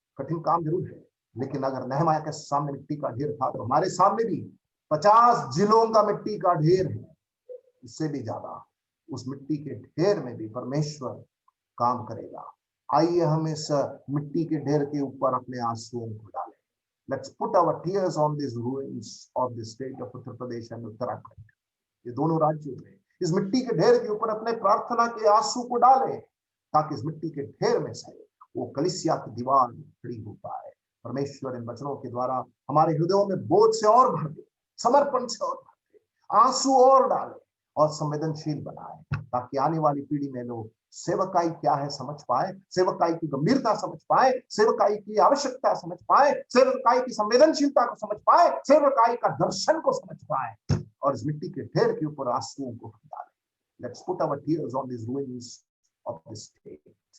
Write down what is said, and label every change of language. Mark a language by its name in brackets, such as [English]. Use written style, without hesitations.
[Hindi] कठिन काम जरूर है, लेकिन अगर नहमाया के सामने मिट्टी का ढेर था, तो हमारे सामने भी 50 जिलों का मिट्टी का ढेर है, इससे भी ज्यादा। उस मिट्टी के ढेर में भी परमेश्वर काम करेगा। आइए हम इस मिट्टी के ढेर के ऊपर अपने आंसुओं को डालें। [English] Let's put our tears on these ruins of the state of Uttar Pradesh and Uttarakhand. [Hindi] ये दोनों राज्यों में इस मिट्टी के ढेर के ऊपर अपने प्रार्थना के आंसू को डालें, ताकि इस मिट्टी के ढेर में से वो कलीसिया की दीवार खड़ी हो पाए। परमेश्वर इन वचनों के द्वारा हमारे हृदयों में बोझ से और भर दे, समर्पण से और भर दे, आंसू और डाले और संवेदनशील बनाए, ताकि आने वाली पीढ़ी में लोग सेवकाई क्या है समझ पाए, सेवकाई की गंभीरता समझ पाए, सेवकाई की आवश्यकता समझ पाए, सेवकाई की संवेदनशीलता को समझ पाए, सेवकाई का दर्शन को समझ पाए, और इस मिट्टी के ढेर के ऊपर आंसुओं को डालें। [English] Let's put our tears on these ruins of this state.